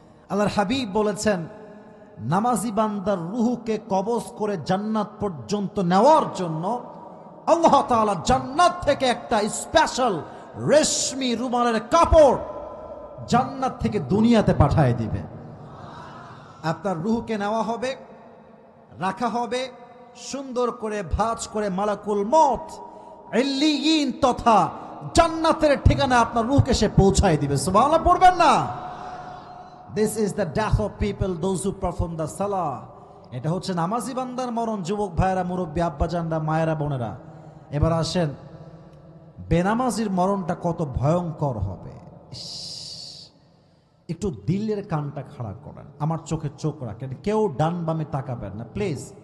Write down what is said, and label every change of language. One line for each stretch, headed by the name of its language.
Bangla: আল্লাহর হাবিব বলেছেন, নামাজি বান্দার রুহুকে কবজ করে জান্নাত পর্যন্ত নেওয়ার জন্য আল্লাহ তাআলা জান্নাত থেকে একটা স্পেশাল রেশমি রুমালের কাপড় জান্নাত থেকে দুনিয়াতে পাঠিয়ে দিবে। আপনার রুহুকে নেওয়া হবে, রাখা হবে, সুন্দর করে ভাঁজ করে মালাকুল মউত ইল্লিয়িন তথা জান্নাতের ঠিকানা আপনার রূহকে সে পৌঁছায় দিবে। সুবহানাল্লাহ পড়বেন না?
English: This is the death of people, those who perform the salah.
Bangla: এটা হচ্ছে নামাজি বান্দার মরণ। যুবক ভাইয়েরা, মুরব্বী আব্বাজানরা, মায়েরা, বোনেরা, এবার আসেন, বেনামাজির মরণটা কত ভয়ঙ্কর হবে। একটু দিলের কানটা খাড়া করেন, আমার চোখে চোখ রাখেন, কেউ ডান বামে তাকাবেন না প্লিজ।